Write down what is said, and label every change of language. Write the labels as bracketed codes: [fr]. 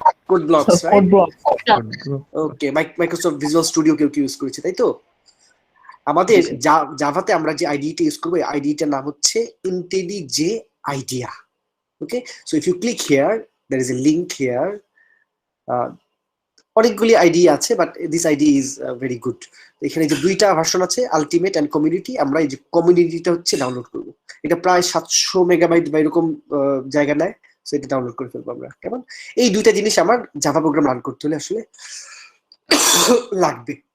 [bn] Code blocks, right? ওকে, Microsoft visual studio কেউ কি use করেছে, তাই তো? আমাদের জাভাতে আমরা যে আইডিটা ইউজ করব, আইডিটার নাম হচ্ছে IntelliJ IDEA। [en] Okay, so if you click here, there is a link here. [bn] অনেকগুলি আইডি আছে, [en] But this ID is very good. [bn] এখানে যে দুইটা ভার্সন আছে, আলটিমেট এন্ড কমিউনিটি। আমরা এই যে কমিউনিটিটা হচ্ছে ডাউনলোড করব। এটা প্রায় 700 মেগাবাইট বা এরকম জায়গা নেয়। সো এটা ডাউনলোড করে ফেলবো আমরা। কেমন? এই দুইটা জিনিস আমার জাভা প্রোগ্রাম রান করতে হলে আসলে লাগবে।